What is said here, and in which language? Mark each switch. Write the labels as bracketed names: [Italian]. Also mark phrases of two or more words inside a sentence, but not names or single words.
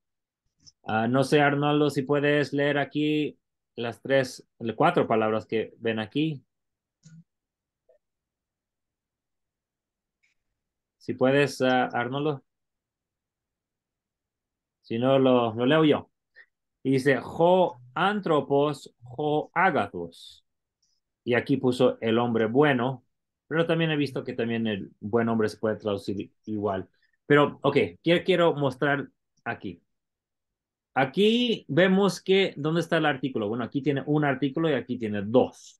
[Spanish] No sé, Arnoldo, si puedes leer aquí las cuatro palabras que ven aquí. Si puedes, Arnoldo. Si no, lo leo yo. Y dice, [Greek] ὁ ἄνθρωπος, ὁ ἀγαθός. [Spanish] Y aquí puso el hombre bueno, pero también he visto que también el buen hombre se puede traducir igual. Pero, ok, quiero mostrar aquí. Aquí vemos que, ¿dónde está el artículo? Bueno, aquí tiene un artículo y aquí tiene dos.